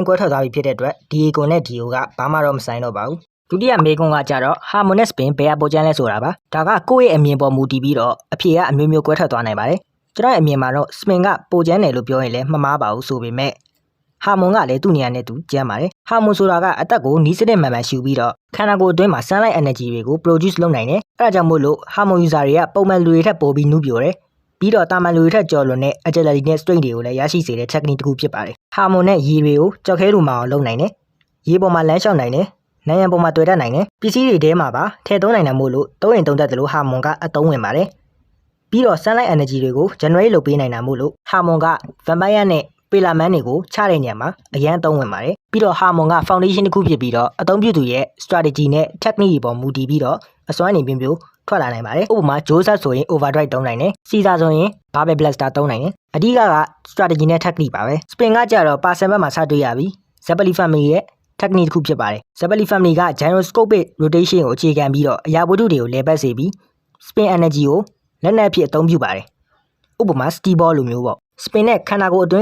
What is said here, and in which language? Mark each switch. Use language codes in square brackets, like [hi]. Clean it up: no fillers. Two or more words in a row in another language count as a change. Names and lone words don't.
[my] ကွဲထွက်သွားပြီဖြစ်တဲ့အတွက် Diego နဲ့ Dio ကဘာမှတော့မဆိုင်တော့ပါဘူးဒုတိယမေးခွန်းကကြတော့ [en] harmonic spin [my] ဘယ်အပေါ်ကျန်းလဲဆိုတာပါဒါကကိုယ့်ရဲ့အမြင်ပေါ်မူတည်ပြီးတော့အဖြေကအမျိုးမျိုး ကွဲထွက်သွားနိုင်ပါတယ်ကျွန်တော်ရဲ့အမြင်မှာတော့ spin ကပိုကျန်းတယ်လို့ပြောရင်လည်းမမှားပါဘူးဆိုပေမဲ့ harmon ကလည်းသူ့နေရာနဲ့သူကျန်းပါတယ် harmon ဆိုတာကအသက်ကိုနီးစနစ်မှန်မှန်ရှူပြီးတော့ခန္ဓာကိုယ်အတွင်းမှာ [en] sunlight energy [my] တွေကို produce လုပ်နိုင်တယ်အဲဒါကြောင့်မို့လို့ harmon user တွေကပုံမှန်လူတွေထက်ပိုပြီးနုပြိုတယ်ပြီးတော့တာမန်လူတွေထက်ကျော်လွန်တဲ့ agility နဲ့ strength တွေကိုလည်းရရှိစေတဲ့ technique တစ်ခုဖြစ်ပါတယ် harmon နဲ့ရေတွေကိုကြောက်ခဲလိုမှအောင်လုပ်နိုင်တယ်ရေပေါ်မှာလမ်းလျှောက်နိုင်တယ်နိုင်ရန်ပေါ်မှာတွေ့တတ်နိုင်တယ်ပစ္စည်းတွေထဲမှာပါထည့်သုံးနိုင်တယ်မို့လို့သုံးရင်သုံးတတ်တယ်လို့ harmon ကအသုံးဝင်ပါတယ် ပြီးတော့ [en] sunlight energy [my] တွေကို generate လုပ်ပေးနိုင်တာမို့လို့ harmon က vampire နဲ့ pelaman တွေကိုချတဲ့ညမှာအရန်သုံးဝင်ပါတယ်ပြီးတော့ harmon က foundation တစ်ခု ဖြစ်ပြီးတော့အသုံးပြုသူရဲ့ strategy နဲ့ technique တွေပေါ်မူတည်ပြီးတော့အစွမ်းနေမျိုးထွက်လာနိုင်ပါတယ်ဥပမာ Joseph ဆိုရင် overdrive သုံးနိုင်တယ် Caesar ဆိုရင် [en] barbell blaster [my] သုံးနိုင်တယ်အဓိက strategy နဲ့ technique ပါပဲ spin ကကြတော့ person ဘက်မှာစတွေ့ရပြီ Zeppeli family ရဲ့ technique တစ်ခုဖြစ်ပါတယ် Zeppeli family က [en] gyroscopic rotation [my] ကိုအခြေခံပြီးတော့အရာဝတ္ထုတွေကိုလဲပတ်စေပြီး [en] spin energy [my] ကိုလက်နက်အဖြစ်အသုံးပြုပါတယ်ဥပမာ [en] steel ball [my] လိုမျိုးပေါ့ spin နဲ့ခန္ဓာကိုယ်အတွင်း